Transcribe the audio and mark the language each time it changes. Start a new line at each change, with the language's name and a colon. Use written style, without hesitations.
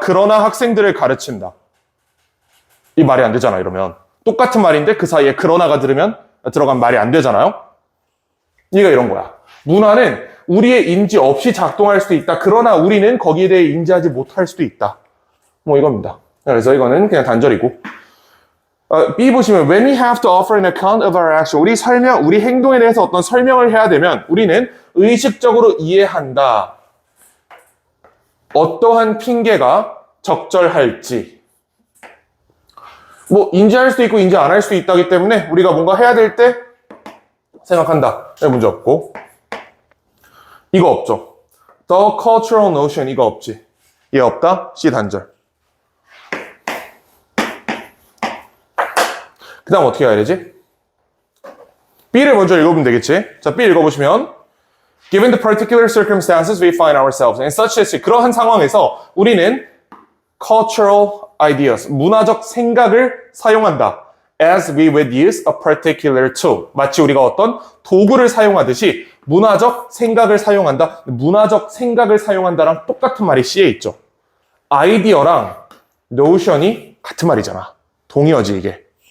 Korean: 그러나 학생들을 가르친다. 이 말이 안 되잖아, 이러면. 똑같은 말인데 그 사이에 그러나가 들어간 말이 안 되잖아요? 이가 이런 거야. 문화는 우리의 인지 없이 작동할 수도 있다. 그러나 우리는 거기에 대해 인지하지 못할 수도 있다. 뭐 이겁니다. 그래서 이거는 그냥 단절이고. B 보시면
English: when we have to offer an account of our action.
Korean: 우리 행동에 대해서 어떤 설명을 해야 되면 우리는 의식적으로 이해한다. 어떠한 핑계가 적절할지. 뭐 인지할 수도 있고 인지 안 할 수도 있다기 때문에 우리가 뭔가 해야 될 때 생각한다. 문제 없고. 이거 없죠.
English: The cultural notion
Korean: 이거 없지. 얘 없다. C 단절. 그 다음 어떻게 해야 되지? B를 먼저 읽어보면 되겠지. 자, B 읽어보시면
English: Given the particular circumstances we find ourselves in such as
Korean: 그러한 상황에서 우리는
English: cultural ideas,
Korean: 문화적 생각을 사용한다.
English: As we would use a particular tool.
Korean: 마치 우리가 어떤 도구를 사용하듯이 문화적 생각을 사용한다. 문화적 생각을 사용한다랑 똑같은 말이 C에 있죠. 아이디어랑 notion이 같은 말이잖아. 동의어지 이게.